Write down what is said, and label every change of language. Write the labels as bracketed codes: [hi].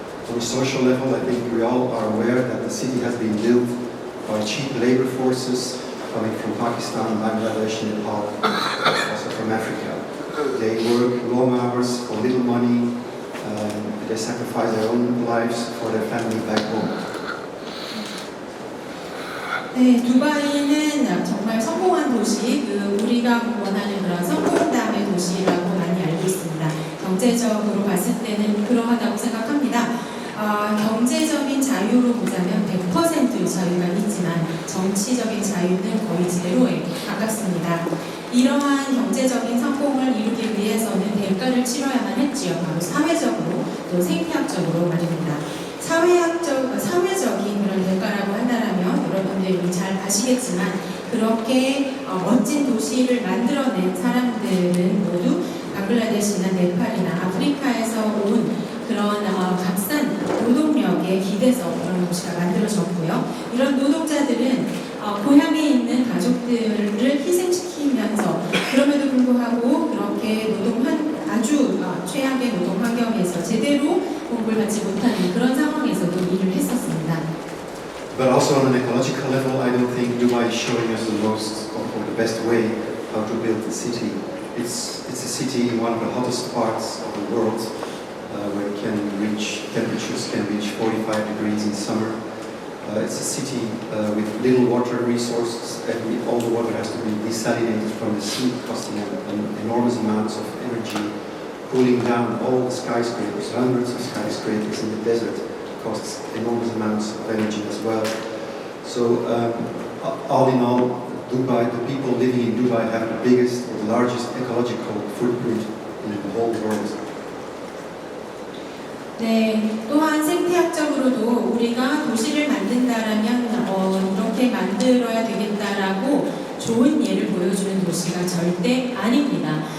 [en] On a social level, I think we all are aware that the city has been built by cheap labor forces coming from Pakistan, Bangladesh, Nepal, also from Africa. They work long hours for little money, they sacrifice their own lives for their family back home. [ko] 네, 두바이는 정말 성공한 도시, 우리가 원하는 그런 성공담의 도시라고 많이 알고 있습니다. 경제적으로 봤을 때는 그러하다고 생각합니다. 경제적인 자유로 보자면 100% 자유가 있지만 정치적인 자유는 거의 제로에 가깝습니다. 이러한 경제적인 성공을 이루기 위해서는 대가를 치러야만 했지요. 바로 사회적으로 또 생태학적으로 말입니다. 사회적인 그런 대가라고 한다면 여러분들이 잘 아시겠지만 그렇게 멋진 도시를 만들어낸 사람들은 모두 방글라데시나 네팔이나 아프리카에서 온 그런 값싼 노동력에 기대서 그런 도시가 만들어졌고요. 이런 노동자들은 고향에 있는 가족들을 희생시키면서 그럼에도 불구하고 그렇게 아주 최악의 노동 환경에서 제대로 공부를 받지 못하는 그런 상황에서도 일을 했었습니다. [en] But also on an ecological level, I don't think Dubai is showing us the most or the best way how to build the city. It's a city in one of the hottest parts of the world, where temperatures can reach 45 degrees in summer. It's a city with little water resources, and all the water has to be desalinated from the sea, costing enormous amounts of energy. Cooling down all the skyscrapers, hundreds of skyscrapers in the desert, costs enormous amounts of energy as well. So all in all, Dubai, the people living in Dubai have the biggest or the largest ecological footprint in the whole world. [ko] 네, 또한 생태학적으로도 우리가 도시를 만든다라면 이렇게 만들어야 되겠다라고 좋은 예를 보여주는 도시가 절대 아닙니다.